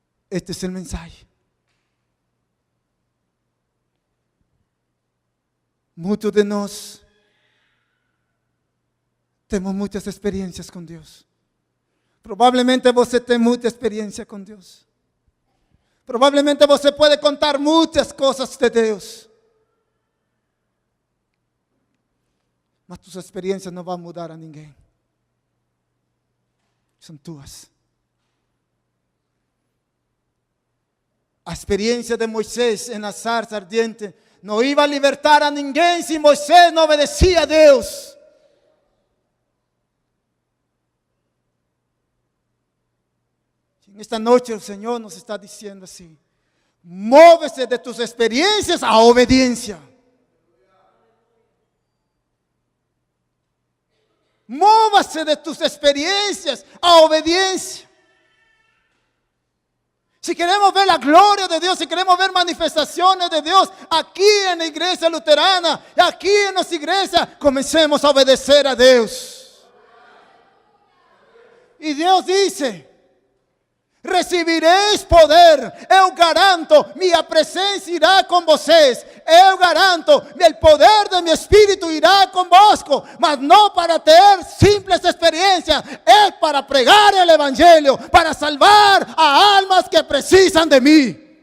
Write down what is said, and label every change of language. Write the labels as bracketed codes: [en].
[es] Este es el mensaje. Muchos de nosotros tenemos muchas experiencias con Dios. [pt] Provavelmente você tem muita experiência com Deus. Provavelmente você pode contar muitas coisas de Deus. Mas tus experiências não vão mudar a ninguém. São tuas. A experiência de Moisés na zarza ardiente não ia libertar a ninguém se Moisés não obedecia a Deus. [es] Esta noche el Señor nos está diciendo así: móvese de tus experiencias a obediencia. Móvase de tus experiencias a obediencia. Si queremos ver la gloria de Dios, si queremos ver manifestaciones de Dios aquí en la iglesia luterana, aquí en nuestra iglesia, comencemos a obedecer a Dios. Y Dios dice: recibiréis poder, [pt] eu garanto, minha presença irá com vocês, eu garanto, [es] el poder de mi espíritu irá [pt] convosco, mas não para ter simples [es] experiencias, es para pregar el evangelio, para salvar a almas que precisan de mí.